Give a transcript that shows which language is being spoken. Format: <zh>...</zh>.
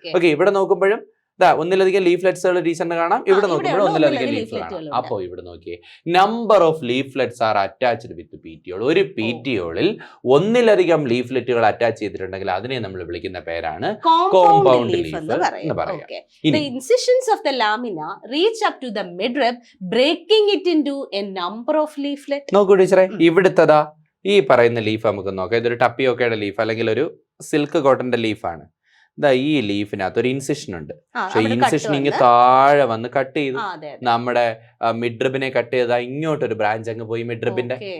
<ml>Okay, ഇവിടെ നോക്കുമ്പോഴും ഒന്നിലധികം ലീഫ്ലെറ്റ്സുകൾ ടീച്ചറിന് കാണാം, ഇവിടെ നോക്കുമ്പോൾ ഒന്നിലധികം ലീഫ് കാണാം. അപ്പോ ഇവിടെ നോക്കിയേ,</ml> <en>Number of leaflets are attached with petiole.</en> <ml>ഒരു പീറ്റിയോളിൽ ഒന്നിലധികം ലീഫ്ലെറ്റുകൾ അറ്റാച്ച് ചെയ്തിട്ടുണ്ടെങ്കിൽ അതിനെ നമ്മൾ വിളിക്കുന്ന പേരാണ് കോമ്പൗണ്ട് ലീഫ് എന്ന് പറയാം.</ml> <en>The incisions of the lamina reach up to the midrib, breaking it into a number of leaflets.</en> <ml>നോക്കൂ ടീച്ചറെ, ഇവിടുത്തതാ ഈ പറയുന്ന ലീഫ് നമുക്ക് നോക്കാം. ഇതൊരു ടപ്പിയോക്കയുടെ ലീഫ് അല്ലെങ്കിൽ ഒരു സിൽക്ക് കോട്ടന്റെ ലീഫാണ്. ഈ ലീഫിനകത്ത് ഒരു ഇൻസിഷൻ ഉണ്ട്, പക്ഷെ ഇൻസിഷൻ ഇങ്ങ് താഴെ വന്ന് കട്ട് ചെയ്തു. നമ്മുടെ മിഡ്രിബിനെ കട്ട് ചെയ്താ ഇങ്ങോട്ടൊരു ബ്രാഞ്ച് അങ്ങ് പോയി മിഡ്രിബിന്റെ.</ml>